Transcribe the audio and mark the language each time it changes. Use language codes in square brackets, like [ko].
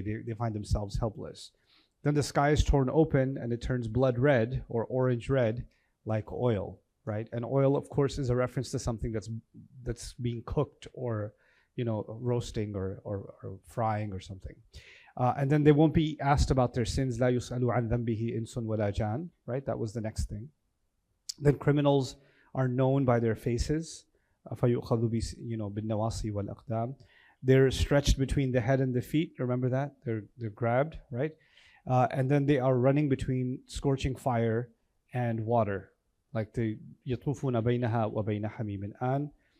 [en] They find themselves helpless. Then the sky is torn open and it turns blood red or orange red like oil, right? And oil, of course, is a reference to something that's being cooked or roasting or frying or something. And then they won't be asked about their sins. [ar] لَا يُسْأَلُ عَنْ ذَنْبِهِ إِنسٌ وَلَا جَانٌ, [en] right? That was the next thing. Then criminals are known by their faces. [ar] فَيُؤْخَذُ بِالنَّوَاصِي وَالْأَقْدَامِ. [en] They're stretched between the head and the feet. Remember that? They're grabbed, right? And then they are running between scorching fire and water, like the [ar] يَطُوفُونَ بَيْنَهَا وَبَيْنَ حَمِيمٍ آنٍ.